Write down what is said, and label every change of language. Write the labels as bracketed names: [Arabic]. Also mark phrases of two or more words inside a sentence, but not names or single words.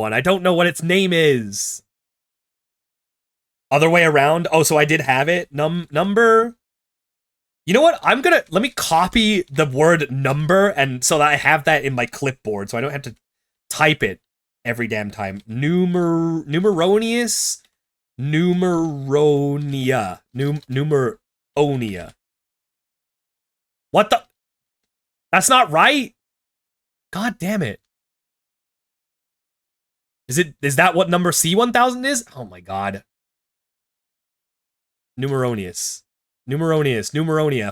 [English] I don't know what its name is. Other way around. Oh, so I did have it. Number. You know what? Let me copy the word number and so that I have that in my clipboard so I don't have to type it every damn time. Numeronius. Numeronia. Numeronia. What the? That's not right. God damn it. Is that what number C1000 is? Oh my god. Numeronia.